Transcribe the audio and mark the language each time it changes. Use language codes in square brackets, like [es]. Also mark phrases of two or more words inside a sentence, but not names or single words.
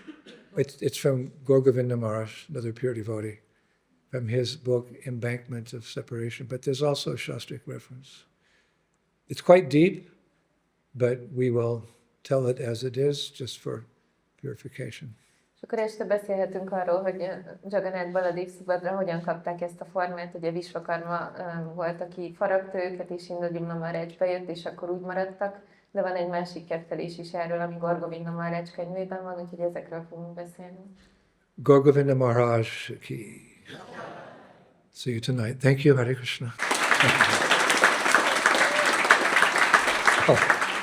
[en] It's from Gorgovinda Maharaj, another pure devotee, from his book Embankment of Separation. But there's also a Shastric reference. It's quite deep, but we will tell it as it is, just for purification. [hu] És akkor este beszélhetünk arról, hogy Jagannath Baladev Subhadra hogyan kapták ezt a formát. Ugye Vishvakarma volt, aki faragta őket, és Indra Maharaj bejött, és akkor úgy maradtak. De van egy másik kettelés is erről, ami Gorgovinda Maharaj könyvében van, úgyhogy ezekről fogunk beszélni. Gorgovinda Maharaj ki. [en] See you tonight. Thank you, Hare Krishna. Oh.